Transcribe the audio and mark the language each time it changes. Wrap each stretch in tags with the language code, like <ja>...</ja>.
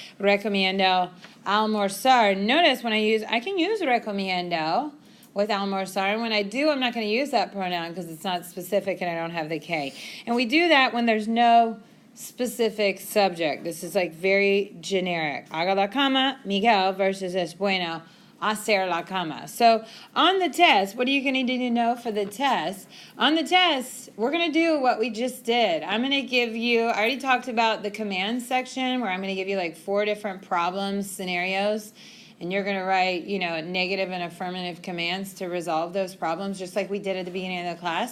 <es>Recomiendo almorzar.</es> <en>Notice when I can use recomiendo with almorzar. And when I do, I'm not going to use that pronoun because it's not specific and I don't have the K. And we do that when there's no specific subject. This is like very generic.</en> <es>Haga la cama, Miguel, versus es bueno hacer la cama.</es> <en>So on the test, what are you going to need to know for the test? On the test, we're going to do what we just did. I'm going to give you, I already talked about the command section where I'm going to give you like 4 different problems, scenarios, and you're going to write, you know, negative and affirmative commands to resolve those problems, just like we did at the beginning of the class.</en>